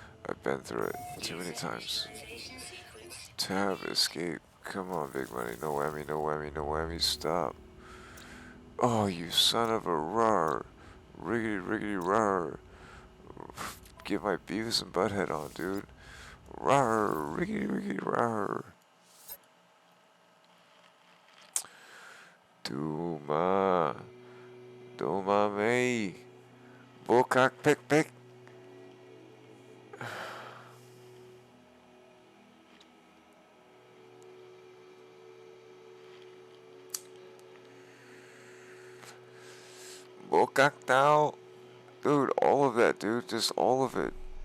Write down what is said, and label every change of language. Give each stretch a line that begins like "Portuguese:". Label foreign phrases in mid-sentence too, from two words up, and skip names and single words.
English: I've been through it too many times. Tab, escape. Come on, big money. No whammy, no whammy, no whammy. Stop. Oh, you son of a rar. Riggedy, riggedy, rar. Get my Beavis and Butthead on, dude. Rar, riggedy, riggedy, rar. Duma. Duma me. Bullcock, pick, pick. Bullcock now. Dude, all of that, dude. Just all of it.